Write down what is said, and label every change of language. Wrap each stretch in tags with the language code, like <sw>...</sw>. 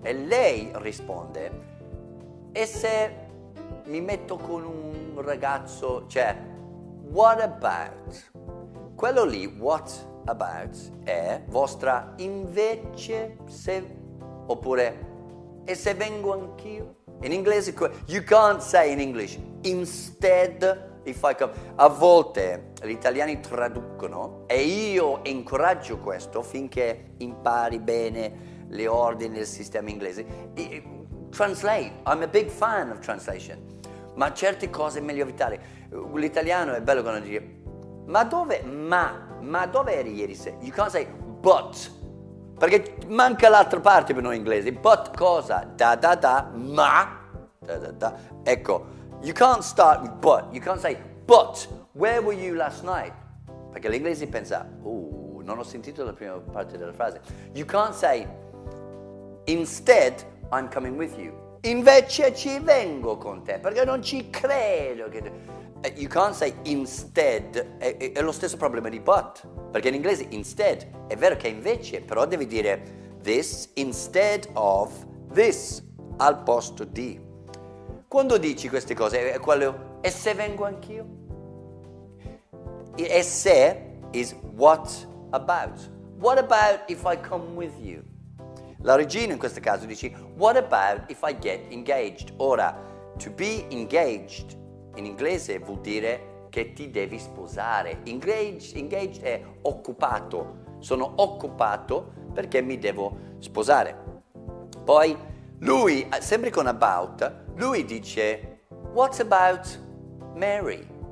<it>E lei risponde: e se mi metto con un ragazzo, cioè,</it> <en>what about?</en> <it>Quello lì,</it> <en>what about,</en> <it>è vostra invece se, oppure e se vengo anch'io? In inglese,</it> <en>you can't say in English, instead if I come.</en> <it>A volte gli italiani traducono e io incoraggio questo finché impari bene le ordini del sistema inglese.</it> <en>Translate, I'm a big fan of translation,</en> <it>ma certe cose è meglio evitare. L'italiano è bello quando dice ma dove eri ieri sera?</it> <en>You can't say but,</en> <it>perché manca l'altra parte per noi inglesi. But cosa? Da, ma, da.</it> <en>Ecco, you can't start with but. You can't say, but, where were you last night?</en> <it>Perché l'inglese pensa, non ho sentito la prima parte della frase.</it> <en>You can't say, instead, I'm coming with you.</en> <it>Invece ci vengo con te, perché non ci credo che...</it> <en>You can't say instead,</en> <it>è lo stesso problema di but, perché in inglese instead è vero che invece, però devi dire</it> <en>this instead of this,</en> <it>al posto di. Quando dici queste cose, è quello, e se vengo anch'io? E se</it> <en>is what about? What about if I come with you?</en> <it>La regina in questo caso dice,</it> <en>what about if I get engaged?</en> <it>Ora,</it> <en>to be engaged</en> <it>in inglese vuol dire che ti devi sposare. Engaged è occupato. Sono occupato perché mi devo sposare. Poi lui, sempre con about, lui dice</it> <en>what about Mary?</en>